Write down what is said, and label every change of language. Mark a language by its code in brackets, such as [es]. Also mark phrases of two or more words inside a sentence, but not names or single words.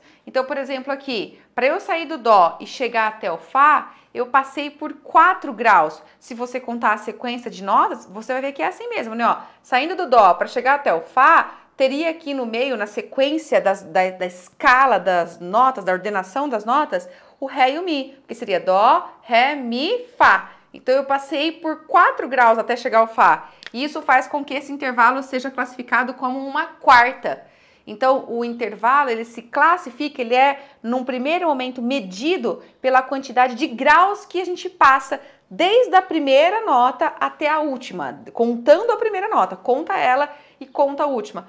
[pt] Então, por exemplo, aqui, para eu sair do dó e chegar até o fá, eu passei por 4 graus. Se você contar a sequência de notas, você vai ver que é assim mesmo, né? Ó, saindo do dó para chegar até o fá, teria aqui no meio, na sequência da escala das notas, da ordenação das notas, o ré e o mi, que seria dó, ré, mi, fá. Então eu passei por 4 graus até chegar ao fá. E isso faz com que esse intervalo seja classificado como uma quarta. Então o intervalo, ele se classifica, ele é num primeiro momento medido pela quantidade de graus que a gente passa desde a primeira nota até a última, contando a primeira nota, conta ela e conta a última.